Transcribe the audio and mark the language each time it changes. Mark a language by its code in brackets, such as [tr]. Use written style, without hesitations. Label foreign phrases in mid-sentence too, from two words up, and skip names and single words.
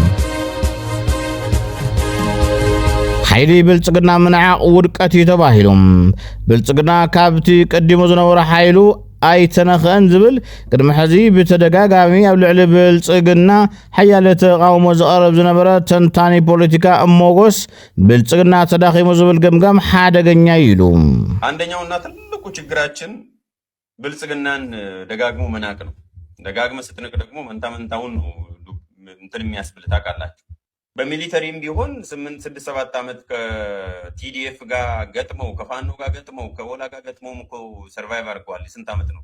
[ti] ሓይሊ ብልጽግና ምንዓቕ ውድቀት እዩ ተባሂሎም ብልጽግና ካብቲ ቀዲሙ ዝነበረ ሓይሉ ኣይተነኽአን ዝብል ቅድሚ ሕዚ ብተደጋጋሚ ኣብ ልዕሊ ብልጽግና ሓያለ ተቃውሞ ዝቐርብ ዝነበረ ተንታኒ ፖለቲካ እሞጎስ ብልጽግና ተዳኺሙ ዝብል ገምጋም ሓደገኛ ይሉ። [am] አንደኛውና ትልቁ ችግራችን ብልጽግናን ደጋግሞ መናቅ ነው። ደጋግመ ስትንቅ ደግሞ መንታ መንታውን ነው እንትን የሚያስብል ታውቃላችሁ። በሚሊተሪም ቢሆን 8-7 ዓመት ከቲዲኤፍ ጋር ገጥመው ከፋኖ ጋር ገጥመው ከወላ ጋር ገጥመው እኮ ሰርቫይቭ አድርገዋል። ስንት ዓመት ነው?